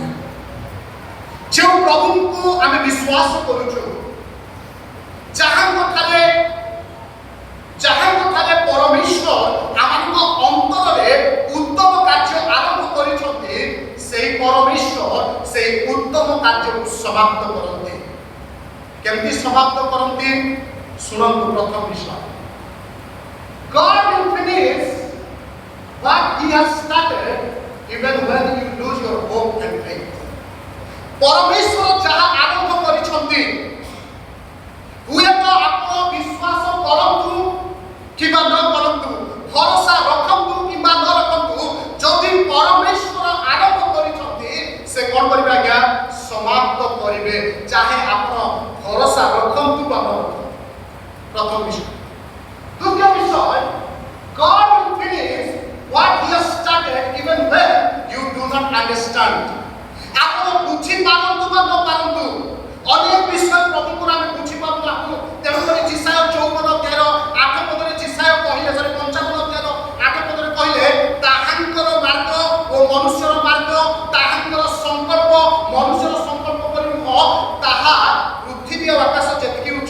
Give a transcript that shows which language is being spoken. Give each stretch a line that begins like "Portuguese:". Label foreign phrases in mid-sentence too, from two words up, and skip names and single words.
Odia: ଯେଉଁ ପ୍ରଭୁଙ୍କୁ ଆମେ ବିଶ୍ୱାସ କରୁଛୁ, ଯାହାଙ୍କଠାରେ ପରମେଶ୍ୱର ଆମମାନଙ୍କ ଅନ୍ତରରେ ଉତ୍ତମ କାର୍ଯ୍ୟ ଆରମ୍ଭ କରିଛନ୍ତି, ସେହି ପରମେଶ୍ୱର ସେହି ଉତ୍ତମ କାର୍ଯ୍ୟକୁ ସମାପ୍ତ କରନ୍ତି। କେମିତି ସମାପ୍ତ କରନ୍ତି? ଶୁଣନ୍ତୁ ପ୍ରଥମ ବିଷୟ,
English: God will finish what he has started even when you lose your hope and faith.
Odia: ପରମେଶ୍ୱର ଯାହା ଆରମ୍ଭ କରିଛନ୍ତି, ହୁଏତ ଆପଣ ବିଶ୍ୱାସ କରନ୍ତୁ କିମ୍ବା ନ କରନ୍ତୁ, ଭରସା ରଖନ୍ତୁ କିମ୍ବା ନ ରଖନ୍ତୁ, ଯଦି ପରମେଶ୍ୱର ଆରମ୍ଭ କରିଛନ୍ତି ସେ କ'ଣ କରିବେ ଆଜ୍ଞା? ସମାପ୍ତ କରିବେ, ଚାहे ଆପଣ ଭରସା ରଖନ୍ତୁ ବା ନ ରଖନ୍ତୁ। ପ୍ରଥମ ବିଷୟ। ଦ୍ୱିତୀୟ ବିଷୟ,
English: God will finish what he has started even when you do not understand.
Odia: ଆପଣ ବୁଝିପାରନ୍ତୁ ବା ନ ପାରନ୍ତୁ, ଅନେକ ବିଷୟ ପ୍ରଭୁଙ୍କର ଆମେ ବୁଝିପାରୁ ନାହୁଁ। ତେଣୁକରି ଯିଶାୟ 54:13 ପଦରେ ଯିଶାୟ କହିଲେ, 55:8 କହିଲେ, ତାହାଙ୍କର ମାର୍ଗ ଓ ମନୁଷ୍ୟର ମାର୍ଗ, ତାହାଙ୍କର ସଂକଳ୍ପ ମନୁଷ୍ୟର ସଂକଳ୍ପ ପରି ନୁହଁ, ତାହା ପୃଥିବୀ ଆଉ ଆକାଶ ଯେତିକି ଉଚ୍ଚ।